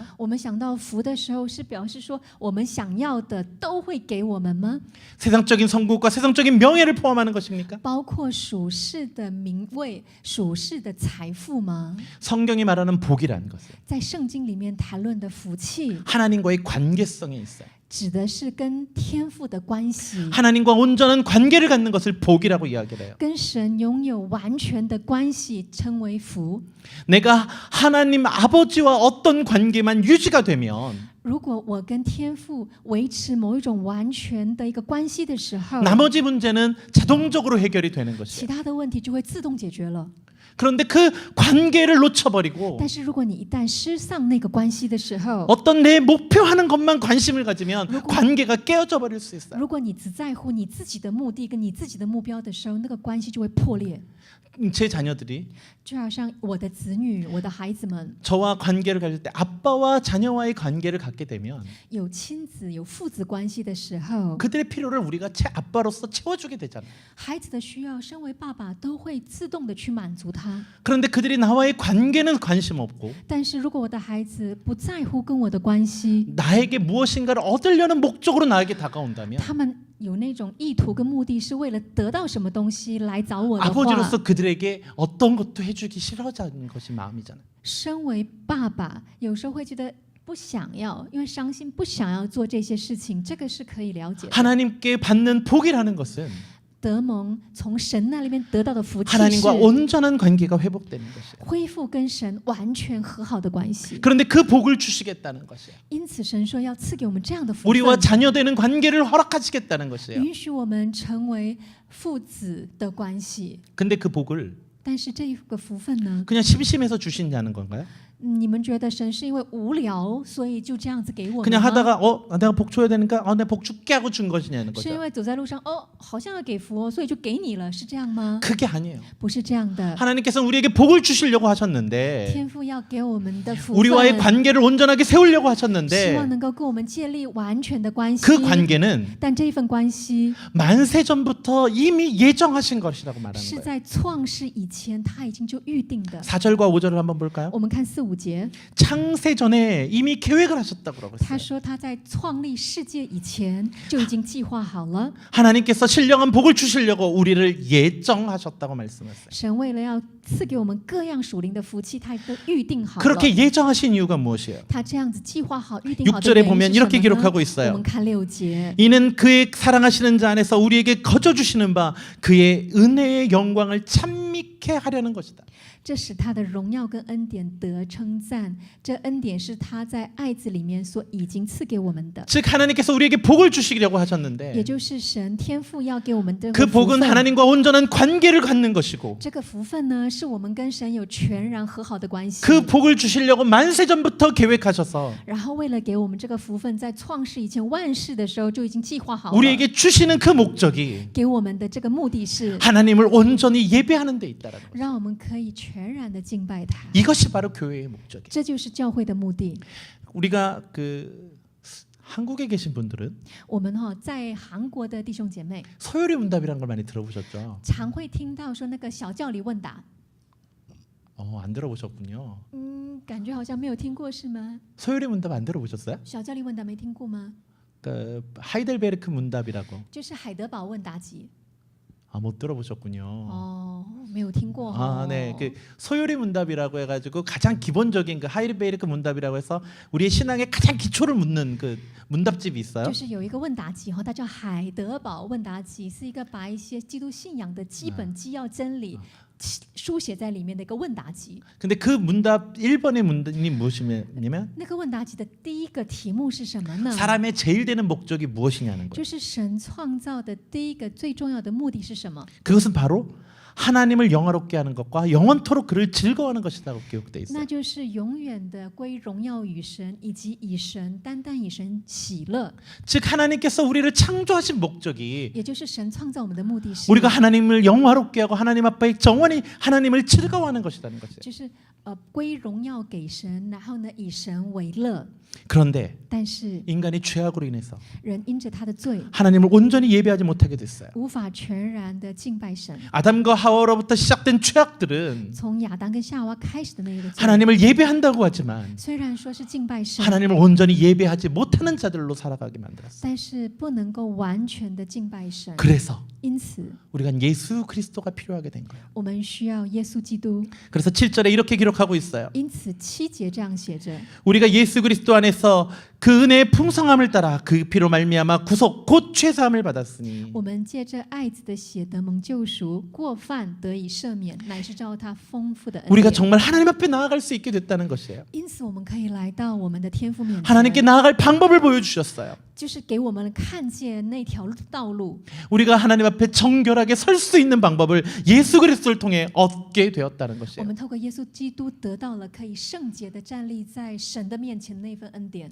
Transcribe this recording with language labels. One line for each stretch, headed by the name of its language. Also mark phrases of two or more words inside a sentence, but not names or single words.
Chinese: 我们想到福的时候，是表示说我们想要的都会给我们吗？
Korean: 세상적인 성공과 세상적인 명예를 포함하는 것입니까?
Chinese: 包括属世的名位、属世的财富吗？
Korean: 성경이 말하는 복이라는 것은
Chinese: 在圣经里面谈论的福气，
Korean: 하나님과의 관계성에 있어요.
Chinese: 指的是跟天父的关系，
Korean: 하나님과 온전한 관계를 갖는 것을 복이라고 이야기를 해요.
Chinese: 跟神拥有完全的关系，称为福。
Korean: 내가 하나님 아버지와 어떤 관계만 유지가 되면
Chinese: 如果我跟天父维持某一种完全的一个关系的时候，
Korean: 나머지 문제는 자동적으로 해결이 되는
Chinese: 其
Korean: 것이에요.
Chinese: 他的问题就会自动解决了。
Korean: 그런데 그 관계를 놓쳐버리고
Chinese: 但是如果你一旦失丧那个关系的时候，
Korean: 어떤 내 목표하는 것만 관심을 가지면 관계가 깨어져 버릴 수 있어요.
Chinese: 如果你只在乎你自己的目的跟你自己的目标的时候，那个关系就会破裂。
Korean: 제 자녀들이
Chinese: 就好像我的子女、我的孩子们
Korean: 저와 관계를 가질 때 아빠와 자녀와의 관계를 갖게 되면
Chinese: 有亲子、有父子关系的时候，
Korean: 그들의 필요를 우리가 아빠로서 채워주게 되잖아요.
Chinese: 孩子的需要，身为爸爸都会自动的去满足他。
Korean: 그런데 그들이 나와의 관계는 관심 없고
Chinese: 但是如果我的孩子不在乎跟我的关系，
Korean: 나에게 무엇인가를 얻으려는 목적으로 나에게 다가온다면
Chinese: 他们有那种意图跟目的是为了得到什么东西来找我的话，
Korean: 아버지로서 그들에게 어떤 것도 해주기 싫어하는 것이 마음이잖아요.
Chinese: 身为爸爸，有时候会觉得不想要，因为伤心，不想要做这些事情，这个是可以了解的。
Korean: 하나님께 받는 복이라는 것은
Chinese: 得蒙从神那里面得到的福气
Korean: 하나님과
Chinese: 是
Korean: 온전한 관계가 회복되는 것이에요.
Chinese: 恢复跟神完全和好的关系。
Korean: 그런데 그 복을 주시겠다는 것이에요.
Chinese: 因此，神说要赐给我们这样的福
Korean: 우리와
Chinese: 分，
Korean: 자녀되는 관계를 허락하시겠다는 것이에요.
Chinese: 允许我们成为父子的关系。
Korean: 근데 그 복을
Chinese: 但是这一个福分呢？
Korean: 그냥 심심해서 주신다는 건가요?
Chinese: 你们觉得神是因为无聊，所以就这样子给我们
Korean: 그냥
Chinese: 吗？
Korean: 하다가 내가 복 줘야 되니까 내가 복 줄게 하고 준 것이냐는
Chinese: 是因
Korean: 거죠.
Chinese: 为走在路上，好像要给福哦，所以就给你了，是这样吗？
Korean: 그게 아니에요.
Chinese: 不是这样的。
Korean: 하나님께서는 우리에게 복을 주시려고 하셨는데
Chinese: 天父要给我们的福
Korean: 우리와의
Chinese: 分，
Korean: 관계를 온전하게 세우려고
Chinese: 希
Korean: 하셨는데
Chinese: 望能够跟我们建立完全的关系。
Korean: 그 관계는
Chinese: 但这份关系
Korean: 만세 전부터 이미 예정하신 것이라고 말하는
Chinese: 是
Korean: 거예요.
Chinese: 在创世以前他已经就预定的。
Korean: 4절과 5절을 한번 볼까요?
Chinese: 我们看4、5 5节，
Korean: 창세 전에 이미 계획을 하셨다고 그러고
Chinese: 他
Korean: 있어요.
Chinese: 说他在创立世界以前就已经计划好了。
Korean: 하나님께서 신령한 복을 주시려고 우리를 예정하셨다고 말씀했어요.
Chinese: 神为了要赐给我们各样属灵的福气，他都预定好了。
Korean: 그렇게 예정하신 이유가 무엇이에요?
Chinese: 他这样子计划好、预定好的
Korean: 6절에
Chinese: 原因
Korean: 보면
Chinese: 是什
Korean: 이렇게
Chinese: 么
Korean: 기록하고
Chinese: 呢？
Korean: 있어요.
Chinese: 我们看6节，
Korean: 이는 그의 사랑하시는 자 안에서 우리에게 거저 주시는 바 그의 은혜의 영광을 찬미케 하려는 것이다.
Chinese: 这使他的荣耀跟恩典得称赞。这恩典是他在爱子里面所已经赐给我们的，
Korean: 즉 하나님께서 우리에게 복을 주시려고
Chinese: 也
Korean: 하셨는데
Chinese: 就是神天父要给我们的
Korean: 그
Chinese: 福
Korean: 복은
Chinese: 分。
Korean: 하나님과 온전한 관계를 갖는 것이고
Chinese: 这个福分呢，是我们跟神有全然和好的关系。
Korean: 그 복을 주시려고 만세전부터 계획하셔서
Chinese: 然后为了给我们这个福分，在创世以前万事的时候就已经计划好了。
Korean: 우리에게 주시는 그 목적이
Chinese: 给我们的这个目的是
Korean: 하나님을 온전히 예배하는 데 있다라는 거예요.
Chinese: 让我们可以全然的敬拜他，
Korean: 이것이 바로 교회의 목적이에요.
Chinese: 这就是教会的目的。
Korean: 우리가 한국에 계신 분들은
Chinese: 我们在韩国的弟兄姐妹
Korean: 서열의 문답이라는 걸 많이 들어보셨죠?
Chinese: 常会听到说那个小教理问答，
Korean: 안 들어보셨군요.
Chinese: 感觉好像没有听过是吗？
Korean: 서열의 문답 안 들어보셨어요?
Chinese: 小教理问答没听过吗？
Korean: 하이델베르크 문답이라고.
Chinese: 就是海德堡问答集。
Korean: 못 들어보셨군요.
Chinese: 没有听过。
Korean: 네, 소요리 문답이라고 해가지고 가장 기본적인 그 하이델베르크 문답이라고 해서 우리의 신앙의 가장 기초를 묻는 그 문답집이 있어요.
Chinese: 就是有一个问答集它叫海德堡问答集，是一个把一些基督信仰的基本基要真理书写在里面的一个问答集。
Korean: 근데 그 문답 1번의 문답이 무엇이냐면
Chinese: 那个问答集的第一个题目是什么呢？
Korean: 사람의 제일 되는 목적이 무엇이냐는
Chinese: 就
Korean: 거예요.
Chinese: 是神创造的第一个最重要的目的是什么？
Korean: 그것은 바로 하나님을 영화롭게 하는 것과 영원토록 그를 즐거워하는 것이라고 기록돼 있어요.
Chinese: 那就是永远的归荣耀与神，以及以神单单以神喜乐。
Korean: 즉 하나님께서 우리를 창조하신 목적이
Chinese: 也就是神创造我们的目的是，
Korean: 우리가 하나님을 영화롭게 하고 하나님 앞에 정원히 하나님을 즐거워하는 것이라는 것이에요.
Chinese: 就是归荣耀给神，然后呢以神为乐。
Korean: 그런데
Chinese: 但是
Korean: 인간이 죄악으로 인해서
Chinese: 人因着他的罪，
Korean: 하나님을 온전히 예배하지 못하게 됐어요.
Chinese: 无法全然的敬拜神。
Korean: 아담과 하와로부터 시작된 죄악들은
Chinese: 从亚当跟夏娃开始的那个罪，
Korean: 하나님을 예배한다고 하지만
Chinese: 虽然说是敬拜神，
Korean: 하나님을 온전히 예배하지 못하는 자들로 살아가게 만들었어요.
Chinese: 但是不能够完全的敬拜神。
Korean: 그래서
Chinese: 因此，
Korean: 우리가 예수 그리스도가 필요하게 된 거예요.
Chinese: 我们需要耶稣基督。
Korean: 그래서 7절에 이렇게 기록하고 있어요.
Chinese: 因此7节这样写着：
Korean: 우리가 예수 그리스도 안에서 그 은혜의 풍성함을 따라 그 피로 말미암아 구속 곧 죄사함을 받았으니
Chinese: 我们借着爱子的血得蒙救赎，过犯得以赦免，乃是照他丰富的恩
Korean: 우리가
Chinese: 典。
Korean: 정말 하나님 앞에 나아갈 수 있게 됐다는 것이에요.
Chinese: 因此，我们可以来到我们的天父面
Korean: 하나님께
Chinese: 前，
Korean: 나아갈 방법을 보여주셨어요.
Chinese: 就是给我们看见那条道路。
Korean: 우리가 하나님 앞에 정결하게 설 수 있는 방법을 예수 그리스도를 통해 얻게 되었다는
Chinese: 我
Korean: 것이에요.
Chinese: 们透过耶稣基督得到了可以圣洁的站立在神的面前的那份恩典，